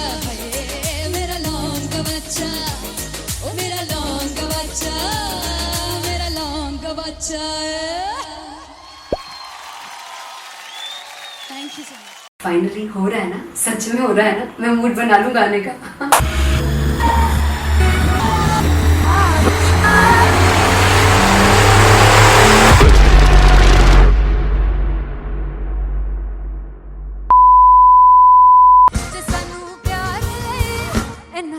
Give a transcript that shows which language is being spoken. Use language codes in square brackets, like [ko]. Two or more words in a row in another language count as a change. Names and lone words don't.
[hi] है, मेरा लौंग बच्चा, ओ मेरा लौंग बच्चा, मेरा लौंग बच्चा। [en] Thank you so much. फाइनली हो रहा है ना, सच में हो रहा है ना, मैं मूड बना लूं गाने का। [pa] ਜੇ ਸਾਨੂੰ ਪਿਆਰ ਲੇ ਇੰਨਾ